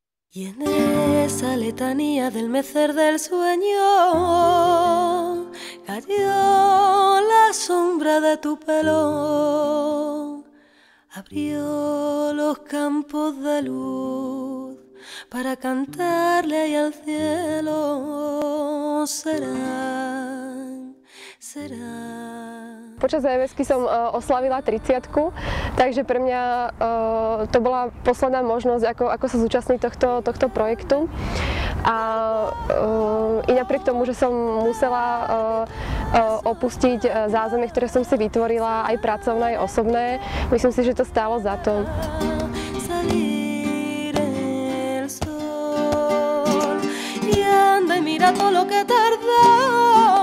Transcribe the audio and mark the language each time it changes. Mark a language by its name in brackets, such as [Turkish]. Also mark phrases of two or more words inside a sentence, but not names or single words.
[Spanish] Y en esa letanía del mecer del sueño cayó la sombra de tu pelo, abrió los campos de luz para cantarle ahí al cielo. Serán, serán. [Slovak] Počas EVS-ky som oslavila 30-ku, takže pre mňa to bola posledná možnosť, ako sa zúčastniť tohto projektu. A i napriek tomu, že som musela opustiť zázemie, ktoré som si vytvorila, aj pracovné, aj osobné, myslím si, že to stálo za to. [Spanish] Mira todo lo que tardó.